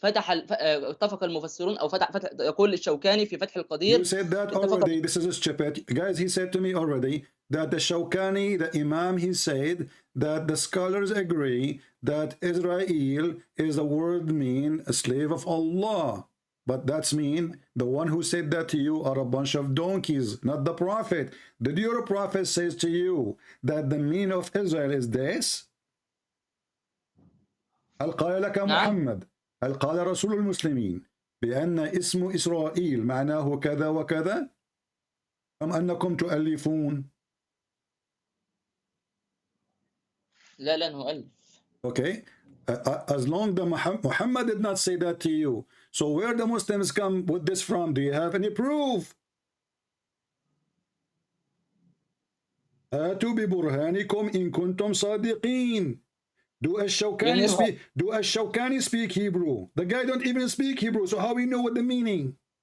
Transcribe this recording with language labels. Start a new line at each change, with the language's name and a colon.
Arabic: اتفق المفسرون أو يقول الشوكاني في فتح القدير.
English: You said that already. This is stupid. Guys, he said to me already that the Shawkani, the Imam, he said that the scholars agree that Israel is a word mean a slave of Allah. But that's mean the one who said that to you are a bunch of donkeys, not the prophet. Did your prophet says to you that the meaning of Israel is this?
Arabic: هل قال لك محمد هل قال رسول المسلمين بأن اسم إسرائيل معناه كذا وكذا أم أنكم تؤلفون؟ لا نؤلف.
English: Okay, as long as Muhammad did not say that to you, so where the Muslims come with this from? Do you have any proof?
Arabic: آتوا ببرهانكم إن كنتم صادقين.
English: Do Ash-Shawkani speak Hebrew? The guy don't even speak Hebrew, so how we know what the meaning?